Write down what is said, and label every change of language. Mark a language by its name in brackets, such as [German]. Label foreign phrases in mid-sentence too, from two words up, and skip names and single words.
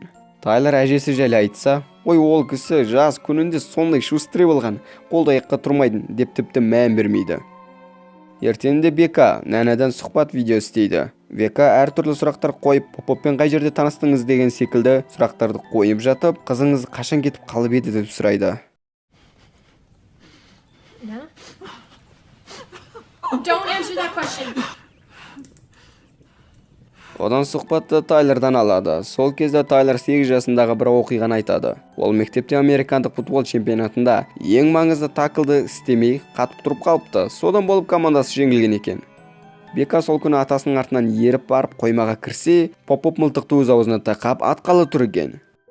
[Kazakh] Тайлер әжесі жайлы айтса, ой, ол кісі жас күнінде сондай шустрый болған, қолда аяққа тұрмайтын деп тіпті мән бермейді. Ертеңінде Бека нәнәдан сұхбат видео істейді. Бека әртүрлі сұрақтар қойып, Поп-Аппен қай жерде таныстыңыз деген секілді сұрақтарды қойып жатып, қызыңыз қашан кетіп қалып еді деп сұрайды. [English] Nana? Don't answer that question. [Kazakh] Одан сұхбатты Тайлердан алады. Сол кезде Тайлер 8 жасындағы бір оқиғаны айтады. Ол мектепте американдық футбол чемпионатында ең маңызды таклды істемей қатып тұрып қалыпты. Содан болып командасы жеңілген екен. Бека сол күні атасының артынан еріп барып қоймаға кірсе, Поп-Ап мылтықты өз аузына тақап атқалы тұр екен.